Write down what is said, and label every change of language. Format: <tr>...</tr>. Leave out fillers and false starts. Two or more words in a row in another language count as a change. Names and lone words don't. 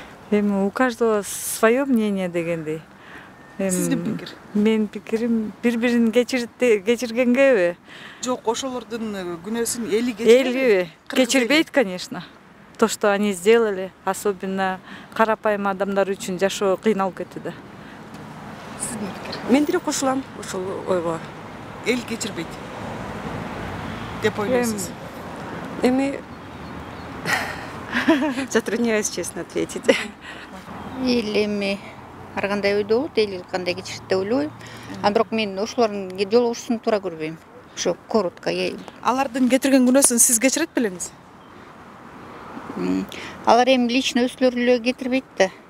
<ky>Эми у каждого свое мнение дегендей. Сиздин пикир? Менин пикирим бири-бирин кечиргенгеби? Жок, ошолордун күнөөсүн эли кечирбейби? Эли кечирбейт,</ky> <ru>конечно. То, что они сделали, особенно</ru> <ky>карапайым адамдар үчүн жашоо кыйналып кетти да. Сиздин пикир? Мен деле кошулам ошол ойго. Эл кечирбейт деп ойлойсуз?</ky> <ru>Эми затрудняюсь честно ответить.</ru> <ky>Эл эми ар кандай ойдо болот, эл кандай кечирет деп ойлобойм. А бирок мен ошолордун жолугушуусун туура көрбөйм. Ошо коротко. Алардын кетирген күнөөсүн сиз кечирет белеңиз? Алар эми лично өзүлөрү эле кетирбейт да.</ky>